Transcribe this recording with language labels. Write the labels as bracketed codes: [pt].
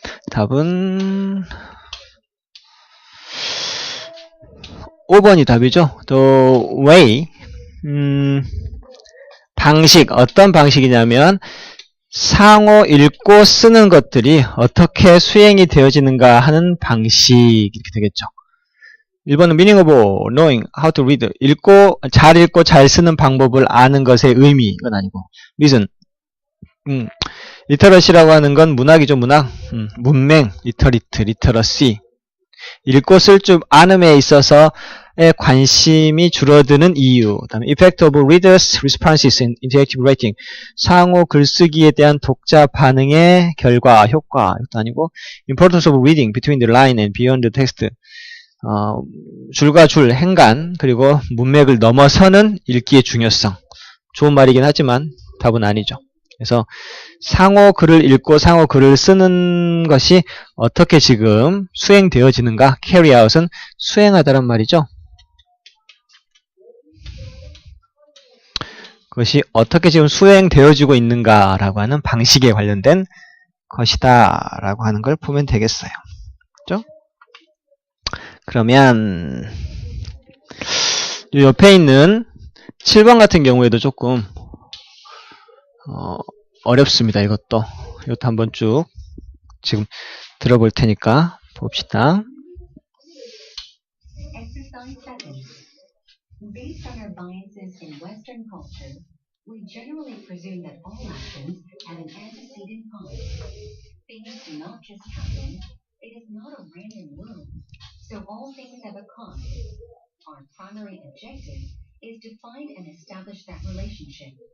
[ko] 답은 5번이 답이죠. The way 방식 어떤 방식이냐면 상호 읽고 쓰는 것들이 어떻게 수행이 되어지는가 하는 방식 이렇게 되겠죠. 1번은 [en] meaning of knowing how to read. [ko] 읽고 잘 쓰는 방법을 아는 것의 의미. 이건 아니고. reason. literacy라고 하는 건 문학이죠, 문학. 문맹, literacy. 읽고 쓸 줄 아는에 있어서의 관심이 줄어드는 이유. 그다음에 [en] effect of readers' responses in interactive writing. [ko] 상호 글쓰기에 대한 독자 반응의 결과, 효과. 이것도 아니고 [en] importance of reading between the line and beyond the text. [ko] 줄과 줄, 행간, 그리고 문맥을 넘어서는 읽기의 중요성. 좋은 말이긴 하지만 답은 아니죠. 그래서 상호 글을 읽고 상호 글을 쓰는 것이 어떻게 지금 수행되어지는가? carry out은 수행하다란 말이죠. 그것이 어떻게 지금 수행되어지고 있는가라고 하는 방식에 관련된 것이다 라고 하는 걸 보면 되겠어요. 그죠? 그러면 이 옆에 있는 7번 같은 경우에도 조금 어렵습니다. 이것도 한번 쭉 지금 들어볼 테니까 봅시다. [en] Exercise 7. Based on our biases in Western culture, we generally presume that all actions have an antecedent cause. Things do not just happen. It is not a random world. So all things have a cause. Our primary objective is to find and establish that relationship.